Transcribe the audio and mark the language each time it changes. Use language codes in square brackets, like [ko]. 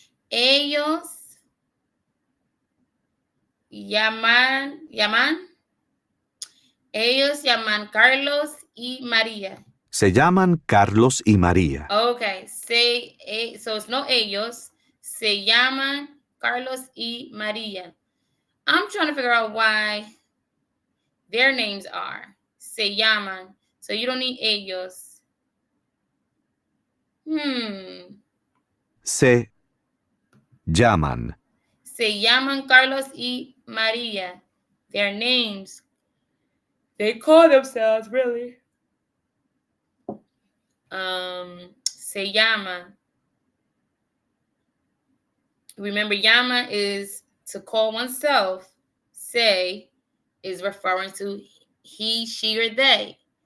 [es] Ellos llaman ellos llaman Carlos y María. Se llaman Carlos y María. [en] Okay, so it's no ellos. [es] Se llaman Carlos y María. [en] I'm trying to figure out why their names are se llaman. So you don't need ellos. [es] Se llaman. Se llaman Carlos y María. [en] Their names. They call themselves, really. [es] Se llama. [en] Remember, llama is to call oneself. Se is referring to he, she, or they.